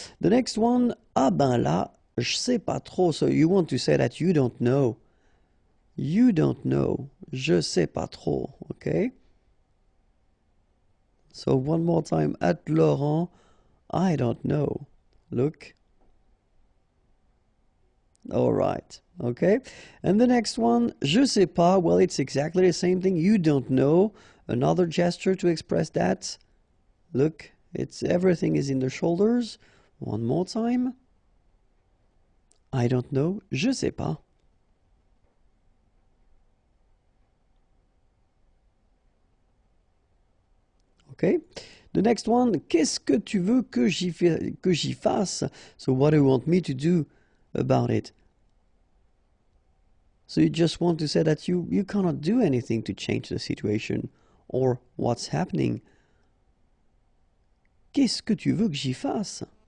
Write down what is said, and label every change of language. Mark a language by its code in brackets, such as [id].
[en] The next one, [fr] ah ben là, je sais pas trop. [en] So you want to say that you don't know. You don't know. [fr] Je sais pas trop. Okay. [en] So one more time, at Laurent, I don't know. Look. All right. Okay. And the next one, [fr] je sais pas. [en] Well, it's exactly the same thing. You don't know. Another gesture to express that. Look, it's everything is in the shoulders. One more time. I don't know. [fr] Je sais pas. [en] Okay. The next one, [fr] qu'est-ce que tu veux que j'y fasse? [en] So what do you want me to do about it? So you just want to say that you cannot do anything to change the situation or what's happening. [fr] Qu'est-ce que tu veux que j'y fasse?